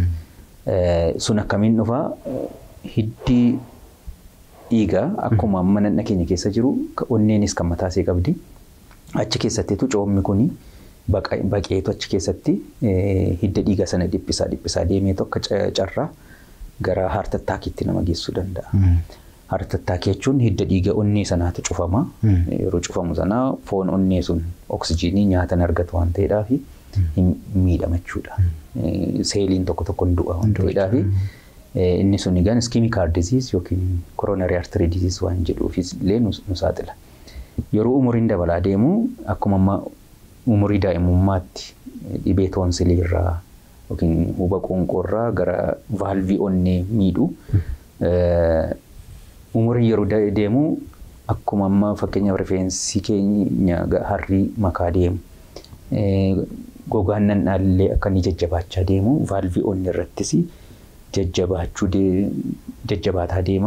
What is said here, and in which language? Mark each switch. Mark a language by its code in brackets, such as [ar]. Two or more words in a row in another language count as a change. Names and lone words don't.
[om] Sun akkamiin dhufaa hiddi dhiigaa akkuma mana keenya keessa jiru onneenis kan mataa isee qabdi. Achi keessattiitu coomni kuni baqeetu achi keessatti hidda dhiigaa sana dhiphisaa deemeetu akka carraa gara [en] heart attackiitti [om] nama geessuu danda'a. [en] Heart attack [om] jechuun hidda dhiigaa onnee sanaatu cufama. Yeroo cufamu sana foon onnee sun oksijiinii nyaatan argatu waan ta'eedhaaf hin miidhamachuudha. Seeliin tokko du'a waan ta'eedhaaf inni sun egaan [en] ischemic heart disease [om] yookiin [en] coronary artery disease [om] waan jedhuufis illee nu saaxila. Yeroo umuriin dabalaa deemu akkuma umurii daa'imummaatti dhibee toonsilii irraa yookiin huuba qoonqoorraa gara vaalvii onnee miidhu umurii yeroo deemu akkuma fakkeenyaaf rifeensi keenya harrii makaa deemu gogaan nannaallee akka inni jajjabaachaa deemu vaalvii onnee irrattis jajjabaataa deema.